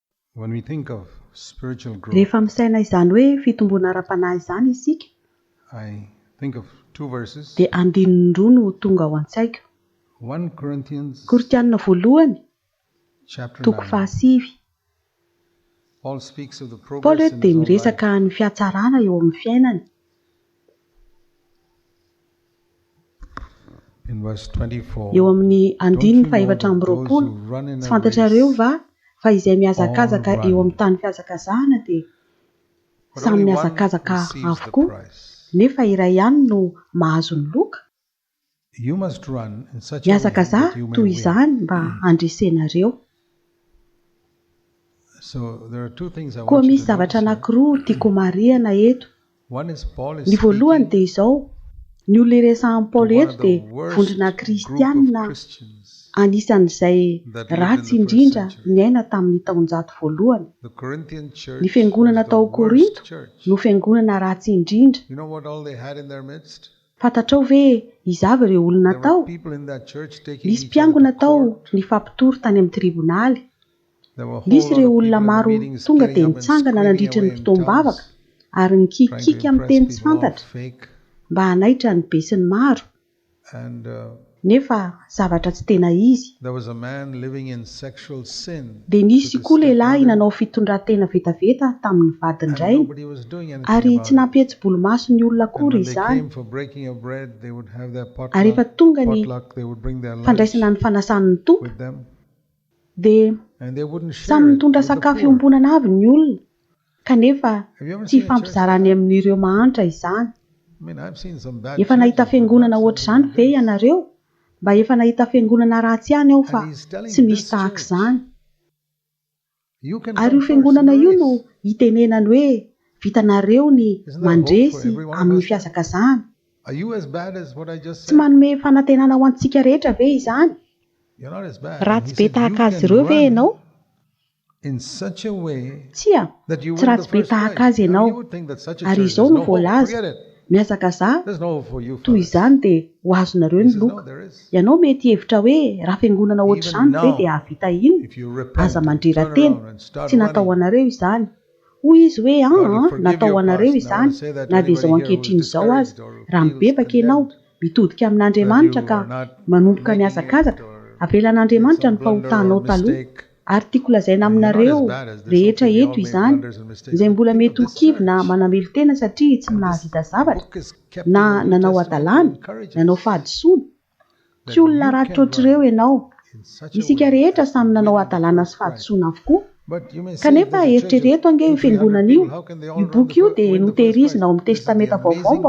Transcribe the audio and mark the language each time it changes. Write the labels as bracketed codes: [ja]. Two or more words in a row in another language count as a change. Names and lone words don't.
[en] When we think of spiritual growth, [mg] Rehefa misaina izany hoe fitomboana ara-panahy izany isika, [en] I think of two verses. [mg] dia andininy roa no tonga ao an-tsaiko. [en] 1 Corinthians [mg] Korintiana voalohany, [en] chapter [mg] toko [en] 9. [mg] faha-9. [en] Paul speaks of the [mg] Paoly [en] progress in [mg] dia [en] his own life. [mg] miresaka ny fihatsarana eo amin'ny fiainany. [en] In verse 24, [mg] Eo amin'ny andininy [en] don't you know [mg] faha-efatra [en] that [mg] amby [en] those [mg] roapolo, [en] who run in [mg] tsy [en] a [mg] fantatrareo [en] race [mg] va fa izay mihazakazaka [en] all [mg] eo [en] run, [mg] amin'ny tany fihazakazahana dia [en] but [mg] samy [en] only one [mg] mihazakazaka [en] receives the [mg] avokoa, [en] prize? [mg] nefa iray ihany no mahazo ny loka. [en] You must run in such a way [mg] Mihazakazaha [en] that you may [mg] toy [en] win. [mg] izany mba handresenareo. [en] So there are two things I [mg] Koa [en] want you [mg] misy [en] to [mg] zavatra [en] notice here. [mg] anankiroa tiako marihana eto. [en] One is Paul is [mg] Ny voalohany [en] speaking [mg] dia izao, ny olona iresahan'i [en] to [mg] Paoly [en] one [mg] eto [en] of the [mg] dia [en] worst [mg] vondrona [en] group of [mg] kristianina [en] Christians [mg] anisan'izay [en] that lived in [mg] ratsy [en] the first [mg] indrindra [en] century. [mg] niaina tamin'ny taonjato voalohany. [en] The Corinthian church [mg] Ny fiangonana [en] was the [mg] tao [en] worst [mg] Korinto [en] church. [mg] no fiangonana ratsy indrindra. [en] You know what all they had in their midst? [mg] Fantatrao ve izava ireo olona [en] There [mg] tao? [en] were people in that church taking [mg] Nisy [en] each other [mg] mpiangona [en] to [mg] tao [en] court. [mg] ny fampitory tany amin'ny tribonaly. [en] There were a [mg] Nisy [en] whole lot [mg] ireo [en] of [mg] olona [en] people in the [mg] maro [en] meetings [mg] tonga [en] getting [mg] dia [en] up and [mg] nitsangana [en] screaming [mg] nandritra ny [en] away in [mg] fotoam-bavaka [en] tongues, [mg] ary [en] trying to [mg] nikikika amin'ny [en] impress [mg] teny tsy [en] people, all [mg] fantatra [en] fake. [mg] mba hanaitra ny be sy ny maro, [en] And [mg] nefa zavatra tsy tena izy. [en] there was a man living in sexual sin [mg] Dia [en] with [mg] nisy [en] his [mg] koa lehilahy [en] stepmother, [mg] nanao fitondran-tena vetaveta tamin'ny [en] and [mg] vadin-drainy, [en] nobody was doing anything [mg] ary [en] about [mg] tsy [en] it. [mg] nampihetsi-bolomaso ny olona [en] And [mg] akory [en] when they [mg] izany. [en] came for breaking of bread, they would have their [mg] Ary rehefa tonga ny [en] potluck, they would bring their lunch [mg] fandraisana ny fanasan'ny toka [en] with them, [mg] dia [en] and they wouldn't [mg] samy [en] share it [mg] mitondra [en] with the [mg] sakafo [en] poor. [mg] iombonana avy ny olona, kanefa [en] Have you ever [mg] tsy [en] seen a church like [mg] fampizarany [en] that? [mg] amin'ireo mahantra izany. [en] I mean, I've seen some bad [mg] Efa nahita [en] churches, but [mg] fiangonana [en] not [mg] ohatr'izany [en] something [mg] ve [en] like this. [mg] ianareo? Mba efa nahita fiangonana ratsy ihany aho fa [en] And he's telling [mg] tsy misy [en] this [mg] tahaka [en] church, [mg] izany. [en] you can [mg] Ary [en] come [mg] io [en] first in [mg] fiangonana [en] the [mg] io no [en] race. [mg] hitanenany hoe vitanareo ny [en] Isn't there hope for [mg] mandresy [en] every one of [mg] amin'ny [en] us then? [mg] fiazakazahana. [en] Are you as bad as what I just [mg] Tsy [en] said? [mg] manome fanantenana ho antsika rehetra ve izany? [en] You're not as bad. And [mg] Ratsy [en] he [mg] be [en] said, you [mg] tahaka azy [en] can [mg] ireo ve [en] run [mg] ianao? [en] in such a way [mg] Tsia, [en] that you [mg] tsy [en] win the [mg] ratsy be [en] first [mg] tahaka [en] prize. [mg] azy [en] Now [mg] ianao. [en] you would think that such a [mg] Ary [en] church, [mg] izao [en] there's [mg] no [en] no hope. [mg] voalaza. [en] Forget it. [mg] Mihazakazaha [en] There's no hope for you [mg] toy [en] fellas. [mg] izany dia ho azonareo ny [en] He says, no, [mg] loka. [en] there is. [mg] Ianao mety hevitra hoe raha fiangonana [en] Even [mg] ohatr'izany ve [en] now, [mg] dia havita ino? [en] if you repent [mg] Aza [en] and [mg] mandrera-tena, [en] turn around and start [mg] tsy natao [en] running, [mg] anareo izany. Hoy izy hoe [en] God will forgive [mg] natao [en] your [mg] anareo [en] past. And I want [mg] izany, [en] to say that to [mg] na dia [en] anybody [mg] izao [en] here who is [mg] ankehitriny izao aza. [en] discouraged or [mg] Raha [en] feels [mg] mibebaka ianao, [en] condemned, [mg] mitodika [en] that [mg] amin'Andriamanitra [en] you [mg] ka [en] are not [mg] manomboka [en] making [mg] mihazakazaka, [en] it or [mg] avelan'Andriamanitra [en] some [mg] ny [en] blunder or [mg] fahotanao taloha. [en] mistake. [mg] Ary tiako lazaina [en] You're not [mg] aminareo [en] as bad as this. [mg] rehetra [en] Okay, we all [mg] eto [en] make [mg] izany, [en] blunders and mistakes. [mg] izay [en] But [mg] mbola [en] think of [mg] mety ho [en] this [mg] kivy na [en] church. [mg] manamelo tena satria tsy [en] And this [mg] nahavita zavatra, [en] book is kept in [mg] na [en] the New [mg] nanao [en] Testament to [mg] adalàna, [en] encourage [mg] nanao [en] us [mg] fahadisoana. [en] that [mg] Tsy olona [en] you [mg] ratsy [en] can [mg] ohatr'ireo [en] run [mg] ianao. [en] in such a [mg] Isika [en] way [mg] rehetra [en] as to [mg] samy nanao [en] win the [mg] adalàna sy [en] first prize. [mg] fahadisoana avokoa. [en] But you may say, [mg] Kanefa [en] there's a church of [mg] eritrereto ange io 200-300 fiangonana io. [en] people. How can they all [mg] Io [en] run [mg] boky io dia [en] win the first prize? [mg] notehirizina ao amin'ny [en] This is the [mg] testamenta vaovao mba